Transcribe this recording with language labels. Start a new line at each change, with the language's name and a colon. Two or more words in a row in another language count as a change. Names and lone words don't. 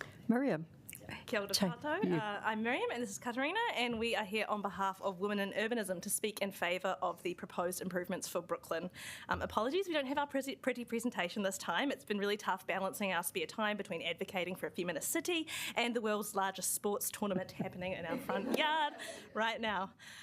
English: Miriam.
Māori: Kia ora tātou.
English: I'm Miriam and this is Katarina, and we are here on behalf of Women in Urbanism to speak in favour of the proposed improvements for Brooklyn. Apologies, we don't have our pretty presentation this time. It's been really tough balancing our spare time between advocating for a feminist city and the world's largest sports tournament happening in our front yard right now.